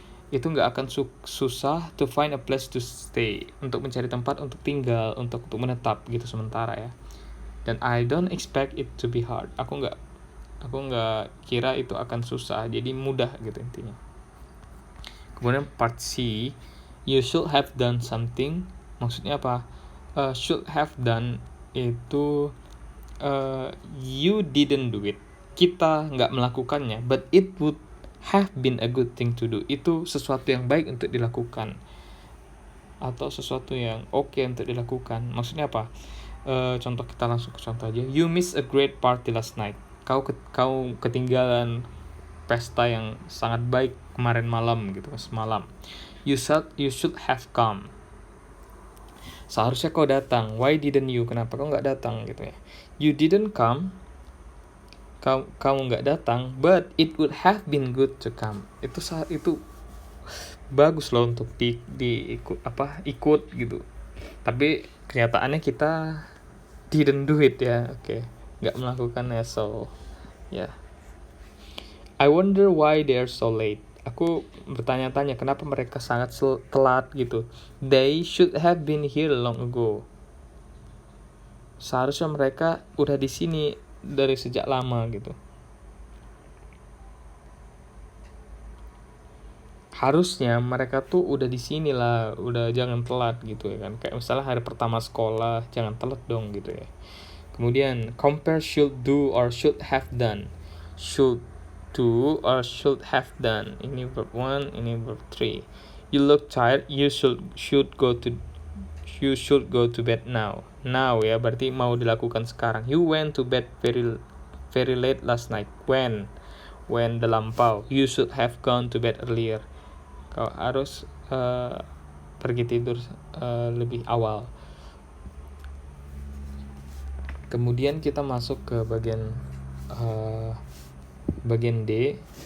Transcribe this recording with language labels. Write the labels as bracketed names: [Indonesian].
[Indonesian] Itu nggak akan susah [English] to find a place to stay, [Indonesian] untuk mencari tempat untuk tinggal, untuk menetap gitu sementara ya. Dan [English] I don't expect it to be hard. [Indonesian] Aku nggak kira itu akan susah, jadi mudah gitu intinya. Kemudian [English] part C, you should have done something. [Indonesian] Maksudnya apa? [English] Should have done [Indonesian] itu [English] you didn't do it. [Indonesian] Kita nggak melakukannya, [English] but it would have been a good thing to do. [Indonesian] Itu sesuatu yang baik untuk dilakukan, atau sesuatu yang oke untuk dilakukan. Maksudnya apa? Contoh, kita langsung ke contoh aja. [English] You missed a great party last night. [Indonesian] Kau ketinggalan pesta yang sangat baik kemarin malam gitu, semalam. [English] You should have come. [Indonesian] Seharusnya kau datang. [English] Why didn't you? [Indonesian] Kenapa kau nggak datang gitu ya? [English] You didn't come. [Indonesian] Kamu nggak datang, [English] but it would have been good to come. [Indonesian] Itu bagus loh untuk ikut gitu. Tapi kenyataannya kita [English] didn't do it [Indonesian] ya. Oke. Nggak melakukannya, so ya. [English] I wonder why they're so late. [Indonesian] Aku bertanya-tanya kenapa mereka sangat telat gitu. [English] They should have been here long ago. [Indonesian] Seharusnya mereka udah di sini dari sejak lama gitu. Harusnya mereka tuh udah di sini lah, udah, jangan telat gitu ya kan. Kayak misalnya hari pertama sekolah, jangan telat dong gitu ya. Kemudian [English] compare should do or should have done. Should do or should have done. [Indonesian] Ini verb 1, ini verb 3. [English] You look tired, you should go to bed now. Now [Indonesian] ya, berarti mau dilakukan sekarang. You went to bed very late last night. When the lampau. You should have gone to bed earlier. Kau harus pergi tidur lebih awal. Kemudian kita masuk ke bagian D.